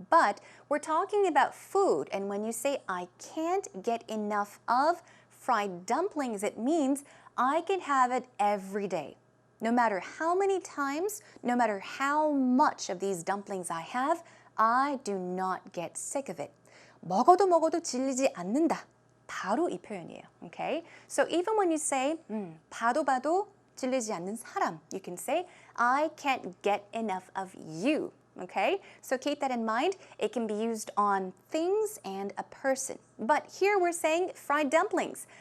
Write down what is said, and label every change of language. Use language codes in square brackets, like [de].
[en] But we're talking about food, and when you say, I can't get enough of fried dumplings, it means I can have it every day. no matter how many times, no matter how much of these dumplings I have, I do not get sick of it. [ko] 먹어도 먹어도 질리지 않는다. 바로 이 표현이에요. Okay? [en] So even when you say [ko] 봐도 봐도 질리지 않는 사람, [en] you can say I can't get enough of you. Okay? So keep that in mind. It can be used on things and a person. But here we're saying fried dumplings.